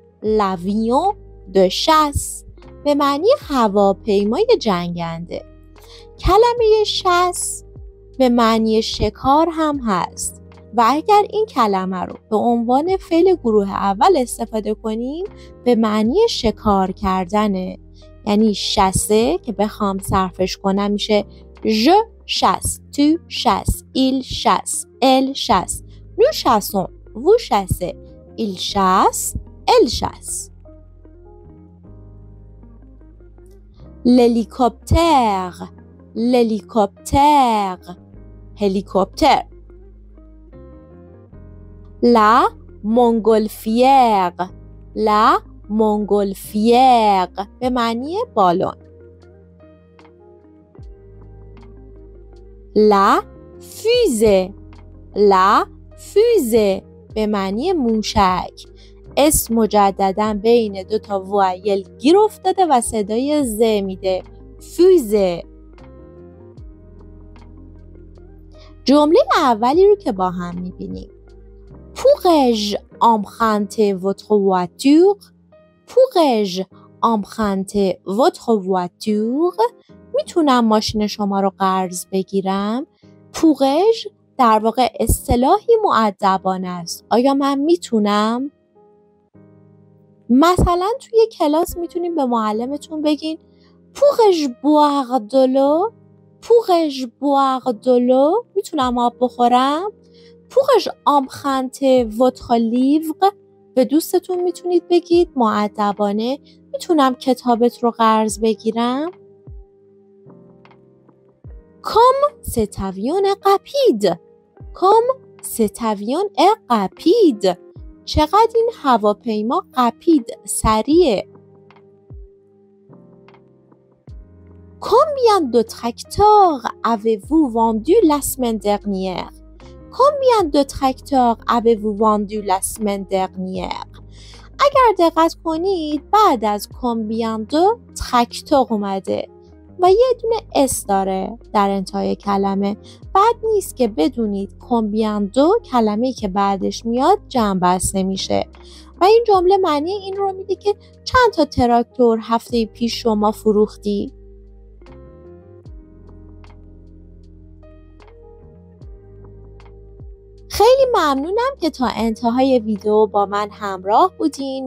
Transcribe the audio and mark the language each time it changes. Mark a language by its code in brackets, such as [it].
[fr] L'avion de chasse [fa] به معنی هواپیمای جنگنده. کلمه chasse به معنی شکار هم هست و اگر این کلمه رو به عنوان فعل گروه اول استفاده کنیم به معنی شکار کردنه. یعنی شسه که بخوام صرفش کنم میشه [fr] je chasse, tu chasses, il chasse, elle chasse, nous chassons, vous chassez, il chasse, elle chasse. L'hélicoptère. L'hélicoptère. Hélicoptère. La montgolfière. La montgolfière [fa] به معنی بالون. [fr] La fusée. La fusée [fa] به معنی موشک. اس مجددا بین دو تا وایل گیر افتاده و صدای ز میده. فوزه. جمله اولی رو که با هم میبینیم. [fr] Pourrais-je emprunter votre voiture? Pourrais-je emprunter votre voiture? [fa] میتونم ماشین شما رو قرض بگیرم؟ Pourrais-je در واقع اصطلاحی مؤدبانه است. آیا من میتونم؟ مثلا توی کلاس میتونیم به معلمتون بگین [fr] Pourrais-je boire de l'eau? Pourrais-je boire de l'eau? [fa] میتونم آب بخورم؟ [fr] Pourrais-je emprunter votre livre? [fa] به دوستتون میتونید بگید مؤدبانه میتونم کتابت رو قرض بگیرم؟ [fr] Comme cet avion est rapide. Comme cet avion est rapide. [fa] چقدر این هواپیما rapide سریعه. [fr] Combien de tracteurs avez-vous vendu la semaine dernière? Combien de tracteurs avez-vous vendu la semaine dernière? [fa] اگر دقت کنید بعد از [fr] combien de tracteurs [fa] اومده و یه دونه اس داره در انتهای کلمه. بد نیست که بدونید combien de کلمه‌ای که بعدش میاد جمع بسته میشه و این جمله معنی این رو میده که چند تا تراکتور هفته پیش شما فروختی؟ خیلی ممنونم که تا انتهای ویدیو با من همراه بودین.